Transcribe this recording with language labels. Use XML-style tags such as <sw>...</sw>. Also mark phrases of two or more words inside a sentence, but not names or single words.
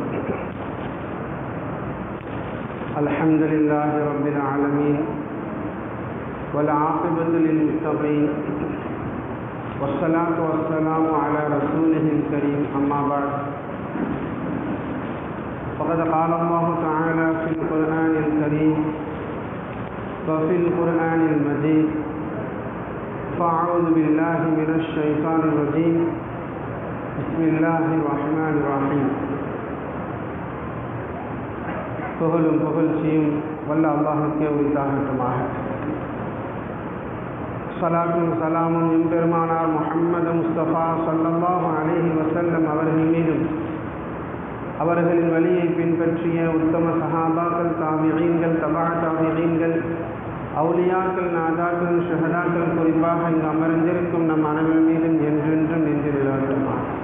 <ar>الحمد لله رب العالمين والعاقبة للمتقين والصلاة والسلام على رسوله الكريم أما بعد فقد قال الله تعالى في القرآن الكريم وفي القرآن المجيد فأعوذ بالله من الشيطان الرجيم بسم الله الرحمن الرحيم.</ar> <ta>புகழும் புகழ்ச்சியும் வல்ல அல்லாஹ்வுக்கே உரித்தாகட்டுமாக. ஸலாத்தும் ஸலாமும் எம்பெருமானார் முஹம்மது முஸ்தபா</ta> <ar>صلى الله عليه وسلم</ar> <ta>அவர்கள் மீதும் அவர்களின் வழியை பின்பற்றிய உத்தம சஹாபாக்கள், தாபிஈன்கள், தபா தாபிஈன்கள், அவுலியாக்கள், நாதாக்கள், ஷஹதாக்கள், குறிப்பாக இங்கு அமர்ந்திருக்கும் நம் அனைவர் மீதும் என்றென்றும் நெஞ்சில் நிலவட்டுமா.</ta>